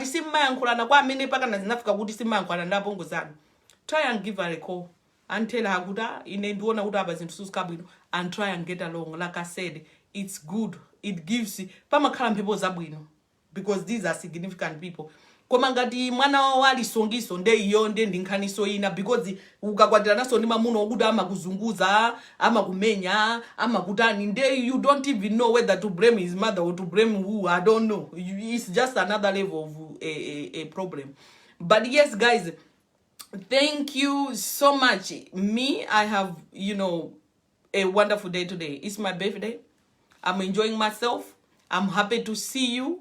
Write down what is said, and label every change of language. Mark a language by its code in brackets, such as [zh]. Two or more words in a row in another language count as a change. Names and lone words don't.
[en] Try and give her a call and tell her and try and get along. Like I said, it's good. It gives because these are significant people. [ny] Komangati mwana wali songiso nde yonde ndinkaniso ina because ukakwatira naso ni mamuno okuda ama kuzunguza ama kumenya ama kutani nde [en] you don't even know whether to blame his mother or to blame who. I don't know. It's just another level of a problem. But yes, guys, thank you so much. Me, I have, you know, a wonderful day today. It's my birthday. I'm enjoying myself. I'm happy to see you.